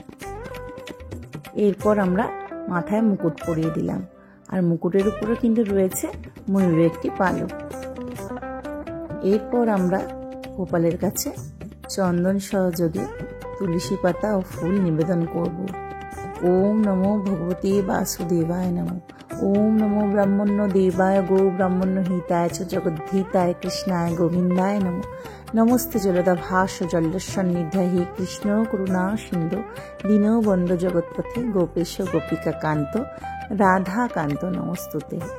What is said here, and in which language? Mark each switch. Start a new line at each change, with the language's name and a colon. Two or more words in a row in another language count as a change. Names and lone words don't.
Bangla: এরপর আমরা মাথায় মুকুট পরিয়ে দিলাম, আর মুকুটের উপরে কিন্তু রয়েছে ময়ূরের একটি পালক। এরপর আমরা গোপালের কাছে চন্দন সহযোগে তুলসী পাতা ও ফুল নিবেদন করব।
Sanskrit: ওম নমো ভগবতে বাসুদেবায় নমঃ। ওম নমো ব্রাহ্মণ্য দেবায় গো ব্রাহ্মণ্য হিতায় চ জগদ্ধিতায় কৃষ্ণায় গোবিন্দায় নমঃ। নমস্তে জলদা ভাস জলসন্নিধা হে কৃষ্ণ করুণা সিন্ধু দীনবন্ধু জগৎপথে গোপেশ গোপিকা কান্ত রাধা কান্ত নমস্তুতে।